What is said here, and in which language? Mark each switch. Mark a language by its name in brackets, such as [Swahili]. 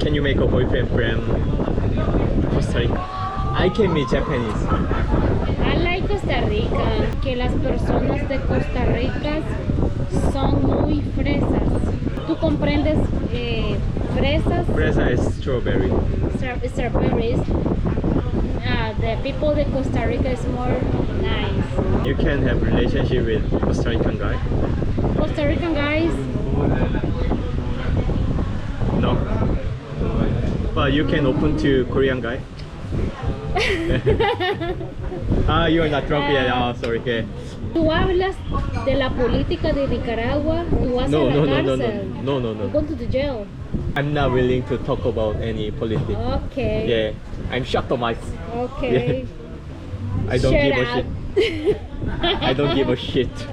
[English] Can you make a boyfriend from Costa Rica? I can be Japanese. I like Costa Rica, [Spanish] que las personas de Costa Rica son muy fresas. ¿Tú comprendes fresas? [English] Fresa is strawberry. Strawberries. The people de Costa Rica is more nice. You can have relationship with Costa Rican guy? Costa Rican guys, No. But you can open to Korean guy? You're not drunk yet. Oh, sorry. Okay. [Spanish] tú hablas de la política de Nicaragua, tú vas a la cárcel. No. [English] You go to the jail. I'm not willing to talk about any politics. Okay. Yeah, I'm shocked on my. Okay. I don't Shut give a up. shit. I don't give a shit.